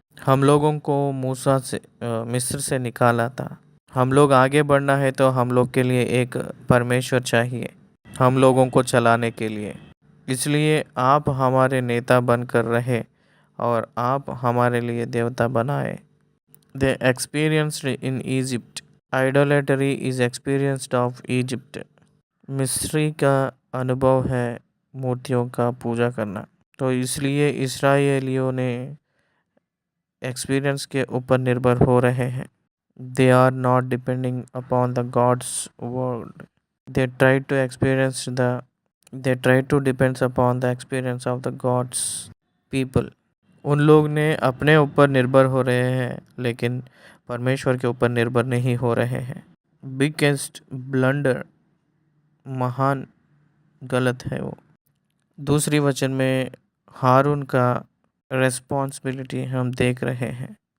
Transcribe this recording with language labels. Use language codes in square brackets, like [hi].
[hi] हम लोगों को मूसा से मिस्र से निकाला था। हम लोग आगे बढ़ना है तो हम लोग के लिए एक परमेश्वर चाहिए, हम लोगों को चलाने के लिए। इसलिए आप हमारे नेता बनकर रहे और आप हमारे लिए देवता बनाए। [en] They experienced in Egypt. Idolatry is experienced of Egypt. [hi] मिस्री का अनुभव है मूर्तियों का पूजा करना। तो इसलिए इस्राएलियों ने एक्सपीरियंस के ऊपर निर्भर हो रहे हैं। [en] They are not depending upon the God's word. They try to experience the they try to depends upon the experience of the God's people. [hi] उन लोग ने अपने ऊपर निर्भर हो रहे हैं लेकिन परमेश्वर के ऊपर निर्भर नहीं हो रहे हैं। [en] biggest blunder, [hi] महान गलत है वो। दूसरी वचन में हारून का रेस्पॉन्सिबिलिटी हम देख रहे हैं।